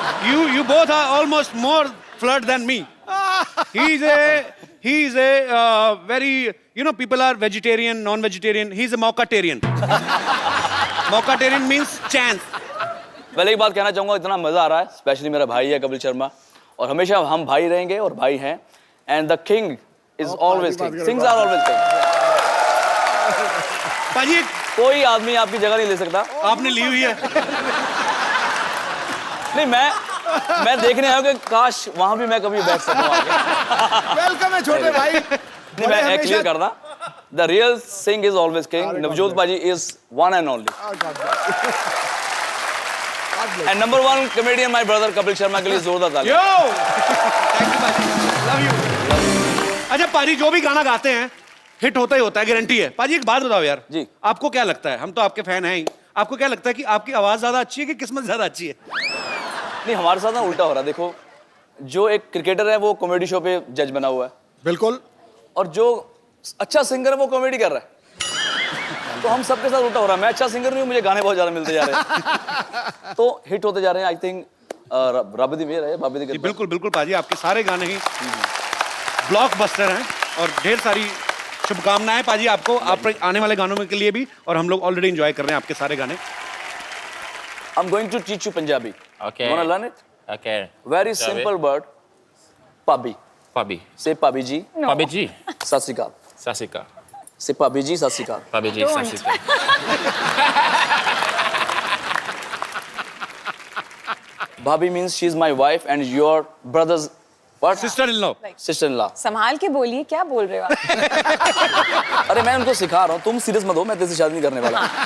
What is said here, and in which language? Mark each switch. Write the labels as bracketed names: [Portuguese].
[English] You both are almost more flirt than me. He's a very, people are vegetarian, non-vegetarian. He's a mockatarian. Mockatarian means chance. [Hindi] पहले एक बात कहना चाहूँगा, इतना मजा आ रहा है. स्पेशली मेरा भाई है कपिल शर्मा, और हमेशा हम भाई रहेंगे और भाई हैं. [English] And the king is always king. Kings are always king. [Hindi] पाजी, कोई आदमी आपकी जगह नहीं ले सकता. आपने ली हुई है. नहीं, मैं देखने आया हूँ कि काश वहाँ भी मैं कभी बैठ सकूँ आगे. वेलकम है छोटे भाई. नहीं, मैं क्लियर करना, [English] The real Singh is always king. Navjot Baji is one and only. And number one comedian, my brother Kapil Sharma [Hindi] के लिए जोरदार ताली. [English] Yo! Thank you, Paji. Love you. [Hindi] अच्छा पाजी जो भी गाना गाते हैं हिट होता ही होता है, गारंटी है. पाजी एक बात बताओ यार. जी. आपको क्या लगता है, हम तो आपके फैन हैं ही, आपको क्या लगता है कि आपकी आवाज ज्यादा अच्छी है कि किस्मत ज्यादा अच्छी है? नहीं, हमारे साथ ना उल्टा हो रहा है. देखो, जो एक क्रिकेटर है वो कॉमेडी शो पे जज बना हुआ है. बिल्कुल. और जो अच्छा सिंगर है वो कॉमेडी कर रहा है. तो हम सबके साथ उल्टा हो रहा है. मैं अच्छा सिंगर नहीं हूँ, मुझे गाने बहुत ज्यादा मिलते जा रहे हैं. तो हिट होते जा रहे हैं. [English] I think [Punjabi] रब दी मेहर है, बाबे दी [Hindi] जी, कृपा. बिल्कुल बिल्कुल पाजी, आपके सारे गाने ही ब्लॉकबस्टर हैं और ढेर सारी शुभकामनाएं पाजी आपको, आप आने वाले गानों में के लिए भी, और हम लोग ऑलरेडी एंजॉय कर रहे हैं आपके सारे गाने. [English] I'm going to teach you Punjabi. Okay. You wanna learn it? Okay. Very Shall we? simple word. Pabi. Pabi. Say Pabi ji. Pabi ji. Sat Sri Akal. Sasika. Say Pabi ji, Sat Sri Akal. Pabi ji, Sasika. Bhabhi means she's my wife and your brother's what? Sister in law. Sister-in-law. [Hindi] संभाल के बोलिए, क्या बोल रहे हो आप? अरे मैं उनको सिखा रहा हूँ, तुम सीरियस मत हो, मैं तेरे से शादी नहीं करने वाला.